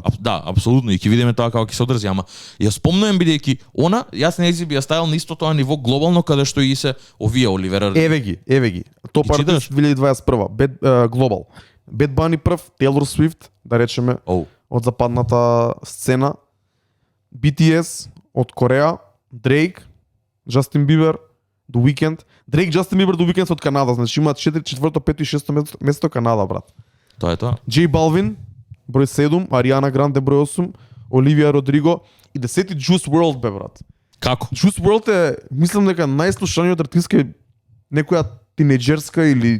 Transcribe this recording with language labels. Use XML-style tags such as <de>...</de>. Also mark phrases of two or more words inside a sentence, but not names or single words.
<mk>Да, апсолутно, и ќе видиме тоа како ќе се одржи, ама ја спомнувам бидејќи она јас не би ја ставил на исто тоа ниво глобално каде што и се овие Оливера. Еве ги.</mk> <en>Top artist 2021, global.</en> <mk>Bad Bunny прв, Taylor Swift, да речеме, од западната сцена, BTS од Кореа, Drake, Justin Bieber, The Weeknd. Drake, Justin Bieber, The Weeknd од Канада, значи имаат 4, 4, 5 и 6 место Канада, брат. Тоа е тоа. J Balvin, број 7, Ariana Grande број 8, Оливија Родриго и 10 Juice WRLD бе, брат. Како? Juice WRLD е, мислам дека најслушаниот артист е некоја тинеџерска или</mk>